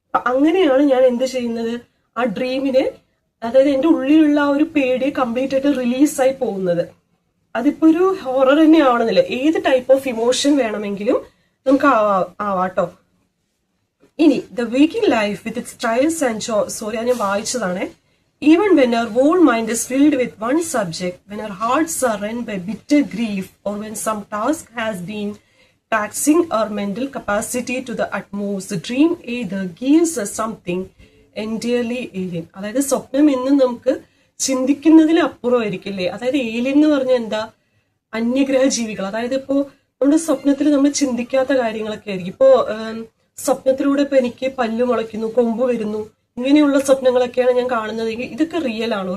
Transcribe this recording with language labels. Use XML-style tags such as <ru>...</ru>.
<ml>അങ്ങനെയാണ് ഞാൻ എന്ത് ചെയ്യുന്നത്? ആ ഡ്രീമിനെ, അതായത് എന്റെ ഉള്ളിലുള്ള ആ ഒരു പേടിയെ കംപ്ലീറ്റ് ആയിട്ട് റിലീസായി പോകുന്നത്. അതിപ്പോ ഒരു ഹൊറർ തന്നെ ആവണമെന്നില്ല, ഏത് ടൈപ്പ് ഓഫ് ഇമോഷൻ വേണമെങ്കിലും നമുക്ക് ആവാട്ടോ.</ml> <en>ഇനി the waking life with its trials and sorry</en> <ml>ഞാൻ വായിച്ചതാണ്.</ml> <en>Even when our whole mind is filled with one subject, when our hearts are rent by bitter grief, or when some task has been taxing our mental capacity to the utmost, the dream either gives us something entirely alien.</en> <ml>അതായത് സ്വപ്നം എന്നും നമുക്ക് ചിന്തിക്കുന്നതിൽ അപ്പുറമായിരിക്കില്ലേ. അതായത് alien എന്ന് പറഞ്ഞാൽ എന്താ, അന്യഗ്രഹ ജീവികൾ. അതായത് ഇപ്പോ നമ്മുടെ സ്വപ്നത്തിൽ നമ്മൾ ചിന്തിക്കാത്ത കാര്യങ്ങളൊക്കെ ആയിരിക്കും. ഇപ്പോ സ്വപ്നത്തിലൂടെ ഇപ്പൊ എനിക്ക് പല്ല് മുളയ്ക്കുന്നു, കൊമ്പ് വരുന്നു, ഇങ്ങനെയുള്ള സ്വപ്നങ്ങളൊക്കെയാണ് ഞാൻ കാണുന്നതെങ്കിൽ ഇതൊക്കെ റിയൽ ആണോ?</ml>